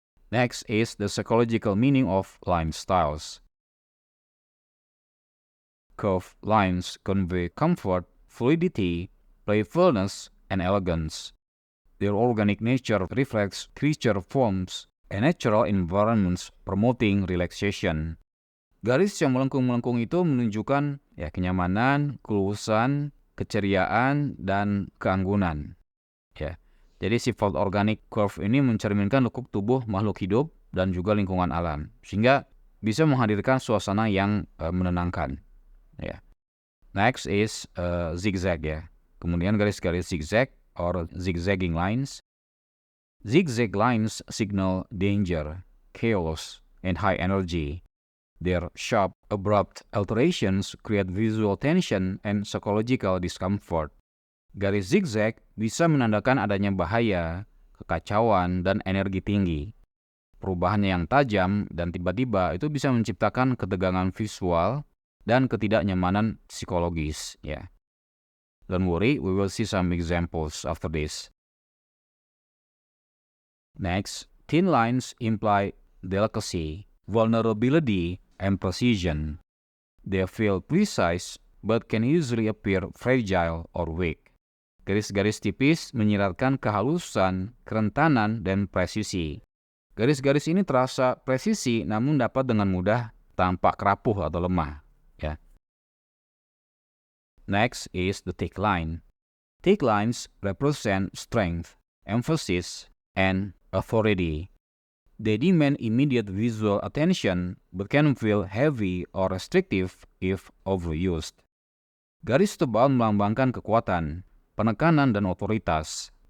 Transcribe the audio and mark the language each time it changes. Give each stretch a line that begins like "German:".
English: Next is the psychological meaning of line styles. Curved lines convey comfort, fluidity, playfulness, and elegance. Their organic nature reflects creature forms and natural environments promoting relaxation.
Indonesian: Garis yang melengkung-melengkung itu menunjukkan kenyamanan, keluasan, keceriaan, dan keanggunan. Jadi sifat organik curve ini mencerminkan lekuk tubuh makhluk hidup dan juga lingkungan alam, sehingga bisa menghadirkan suasana yang menenangkan.
English: Next is zigzag
Indonesian: Kemudian garis-garis zigzag
English: or zigzagging lines. Zigzag lines signal danger, chaos, and high energy. Their sharp, abrupt alterations create visual tension and psychological discomfort.
Indonesian: Garis zigzag bisa menandakan adanya bahaya, kekacauan, dan energi tinggi. Perubahannya yang tajam dan tiba-tiba itu bisa menciptakan ketegangan visual dan ketidaknyamanan psikologis.
English: Don't worry, we will see some examples after this. Next, thin lines imply delicacy, vulnerability, and precision. They feel precise but can easily appear fragile or weak.
Indonesian: Garis-garis tipis menyiratkan kehalusan, kerentanan, dan presisi. Garis-garis ini terasa presisi namun dapat dengan mudah tampak rapuh atau lemah.
English: Next is the thick line. Thick lines represent strength, emphasis, and authority. They demand immediate visual attention but can feel heavy or restrictive if overused.
Indonesian: Garis tebal melambangkan kekuatan, penekanan, dan otoritas.